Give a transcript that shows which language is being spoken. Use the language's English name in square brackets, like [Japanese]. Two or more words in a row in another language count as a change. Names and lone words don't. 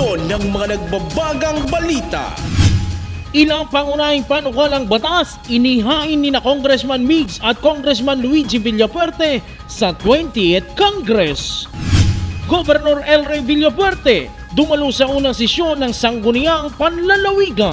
[Filipino] ng mga nagbabagang balita. Ilang pangunahing panukalang batas inihain ni na Congressman Migs at Congressman Luigi Villafuerte sa 20th Congress. Governor El Rey Villafuerte dumalo sa unang sesyon ng Sangguniang Panlalawigan.